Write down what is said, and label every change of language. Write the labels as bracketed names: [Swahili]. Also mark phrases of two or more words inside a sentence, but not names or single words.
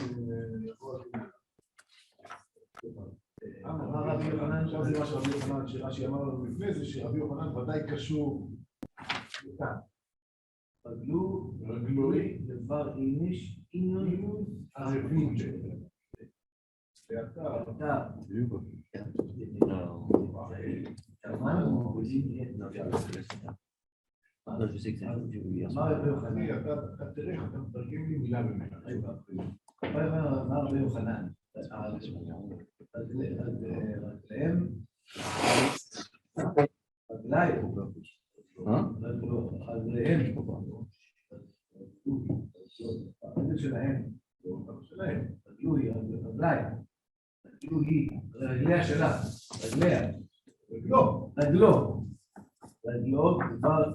[Hebrew] רבי יוחנן, עכשיו זה מה שרבי יוחנן, שרש"י אמר לנו לפני זה, שרבי יוחנן ודאי קשור לכאן. [Aramaic] רגלוי דבר איניש, אינון ערבים שלו. [Hebrew] ואתה, [French] je sais que c'est un peu du [Hebrew] אתה תראה, אתה מתרגם לי מילה במילה. מה רבי יוחנן? רגליהם, רגליים, רגליהם, הרגל שלהם, רגלוי, רגליים, רגלוי, רגליה שלה, רגליה, רגלו, רגלו, דבר